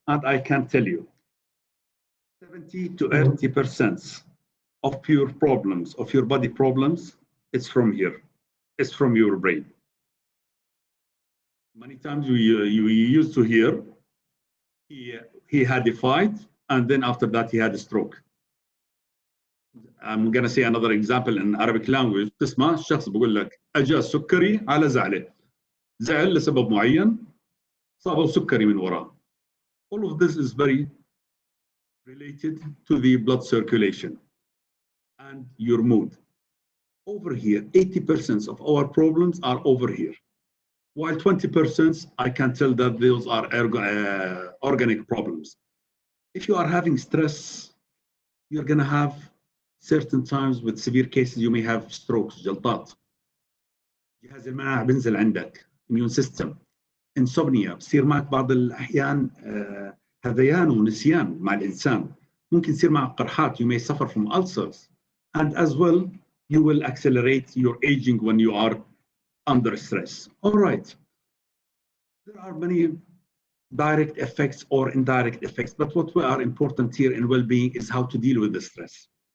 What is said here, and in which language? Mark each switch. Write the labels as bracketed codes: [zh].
[en] And I can tell you, 70 to 80% of your problems, of your body problems, it's from here. It's from your brain. Many times you used to hear, he had a fight, and then after that he had a stroke. I'm going to say another example in Arabic language. [ar] تسمع الشخص بيقول لك أجا السكري على زعله. زعل لسبب معين صابه سكري من وراه. [en] All of this is very related to the blood circulation and your mood. Over here, 80% of our problems are over here. While 20%, I can tell that those are organic problems. If you are having stress, you're going to have certain times with severe cases, you may have strokes, جلطات. [ar] جهاز المناعة بينزل عندك, [en] immune system. Insomnia, [ar] بصير معك بعض الأحيان هذيان ونسيان مع الإنسان. ممكن يصير معك قرحات, [en] you may suffer from ulcers. And as well, you will accelerate your aging when you are under stress. All right. There are many direct effects or indirect effects, but what we are important here in well-being is how to deal with the stress.